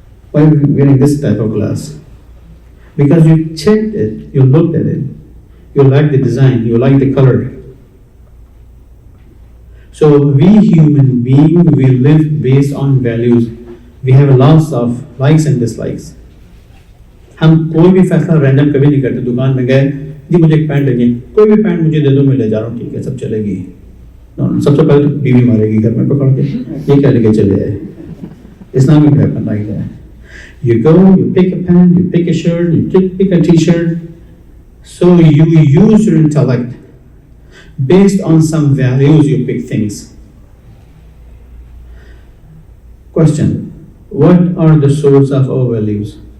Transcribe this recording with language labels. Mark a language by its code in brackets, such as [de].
[en] Why are you wearing this type of glass? Because you checked it, you looked at it, you like the design, you like the color. So we human beings, we live based on values. We have lots of likes and dislikes. [hi] हम कोई भी फैसला random कभी नहीं करते. दुकान में गए, जी मुझे एक पैंट लेनी, कोई भी पैंट मुझे दे दो, मैं ले जा रहा हूँ, ठीक है, सब चलेगी. सबसे पहले तो बीवी मारेगी घर में पकड़ के, ये क्या लेके चले आए. [en] Islamic happen like that. You go, you pick a pen, you pick a shirt, you pick a t-shirt. So you use your intellect. Based on some values, you pick things. Question. What are the source of our values?